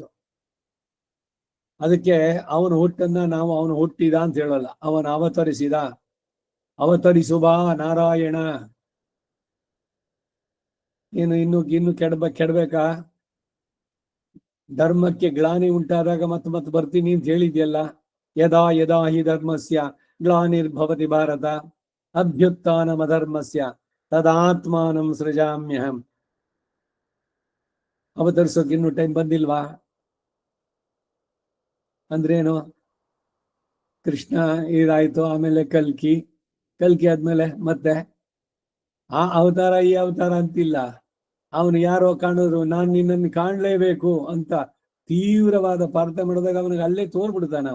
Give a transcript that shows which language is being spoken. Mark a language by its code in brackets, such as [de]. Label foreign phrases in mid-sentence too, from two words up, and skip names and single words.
[kn] ಅದಕ್ಕೆ ಅವನು ಹುಟ್ಟನ್ನ ನಾವು ಅವನು ಹುಟ್ಟಿದ ಅಂತ ಹೇಳಲ್ಲ, ಅವನು ಅವತರಿಸಿದ. ಅವತರಿಸುವ ನಾರಾಯಣ. ಇನ್ನು ಕೆಡಬೇಕಾ? ಧರ್ಮಕ್ಕೆ ಗ್ಲಾನಿ ಉಂಟಾದಾಗ ಮತ್ತೆ ಬರ್ತೀನಿ ಅಂತ ಹೇಳಿದ್ಯಲ್ಲ. [sa] ಯದಾ ಯದಾ ಹಿ ಧರ್ಮಸ್ಯ ಗ್ಲಾನಿರ್ಭವತಿ ಭಾರತ ಅಭ್ಯುತ್ಥಾನಮಧರ್ಮಸ್ಯ ತದಾತ್ಮಾನಂ ಸೃಜಾಮ್ಯಹಂ. [kn] ಅವತರಿಸೋಕೆ ಇನ್ನು ಟೈಮ್ ಬಂದಿಲ್ವಾ? ಅಂದ್ರೇನು? ಕೃಷ್ಣ ಇದಾಯ್ತು, ಆಮೇಲೆ ಕಲ್ಕಿ ಆದ್ಮೇಲೆ ಮತ್ತೆ ಆ ಅವತಾರ ಈ ಅವತಾರ ಅಂತಿಲ್ಲ. ಅವನು ಯಾರೋ ಕಾಣಿದ್ರು ನಾನು ನಿನ್ನನ್ನು ಕಾಣ್ಲೇಬೇಕು ಅಂತ ತೀವ್ರವಾದ ಪ್ರಾರ್ಥನೆ ಮಾಡಿದಾಗ ಅವನಿಗೆ ಅಲ್ಲೇ ತೋರ್ಬಿಡ್ತಾನೆ.